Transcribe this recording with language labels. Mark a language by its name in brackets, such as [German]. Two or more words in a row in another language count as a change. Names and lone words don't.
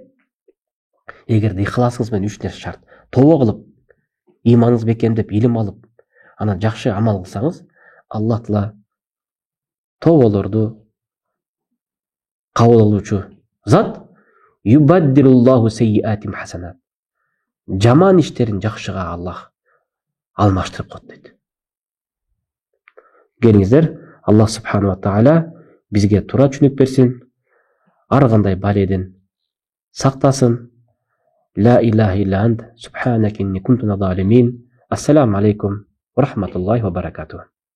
[Kyrgyz] Эгерде ихласыңыз менен 3 нерсе шарт. Тобо кылып, иманыңыз бекемдеп, илим алып, анан жакшы амал кылсаңыз, Аллах Таала тоболорду кабыл алуучу зат. [Arabic] يبدل الله سيئاتهم حسنات. [Kyrgyz] Жаман иштерин жакшыга Аллах алмаштырып коет дейт. Келиңиздер, [Arabic] الله سبحانه وتعالى [Kyrgyz] бизге туура түшүнүк берсин, ар кандай баледен сактасын. [Arabic] لا إله إلا أنت سبحانك إني كنت من الظالمين. السلام عليكم ورحمة الله وبركاته.